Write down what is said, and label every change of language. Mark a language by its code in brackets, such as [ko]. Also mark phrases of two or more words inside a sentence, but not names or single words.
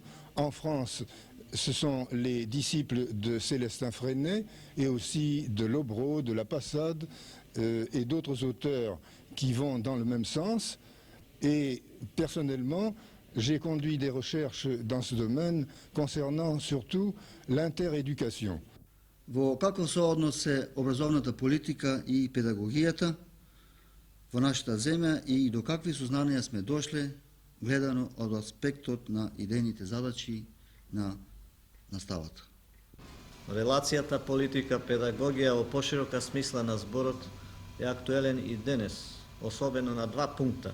[fr] En France, ce sont les disciples de Célestin Freinet et aussi de Lobreau, de La Passade et d'autres auteurs qui vont dans le même sens. Et personnellement, j'ai conduit des recherches dans ce domaine concernant surtout l'interéducation. [mk] Во каков се односе образовната политика и педагогијата во нашата земја и до какви сознанија сме дошле гледано од аспектот на идејните задачи на наставата? Релацијата политика-педагогија во поширока смисла на зборот е актуелен и денес, особено на два пункта.